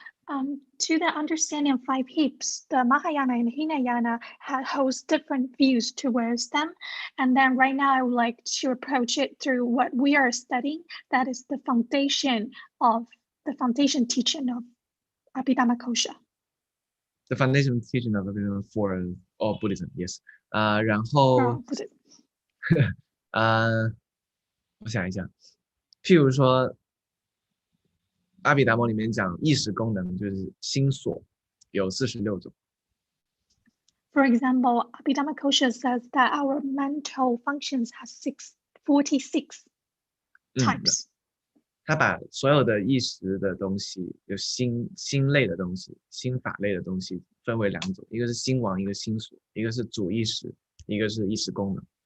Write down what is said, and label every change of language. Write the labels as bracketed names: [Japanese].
[English] To the understanding of 5 hips, the Mahayana and Hinayana holds different views towards them. And then right now I would like to approach it through what we are studying. That is the foundation teaching of Abhidhammakosha. The foundation teaching of for all Buddhism, yes. [Chinese] 然后我想一下，譬如说阿毗达摩里面讲意识功能就是心所有46种。 [English] For example, Abhidhammakosha says that our mental functions has 46 types. [Chinese] 他把所有的意识的东西，有心类的东西、心法类的东西分为2种，一个是心王，一个心所，一个是主意识，一个是意识功能。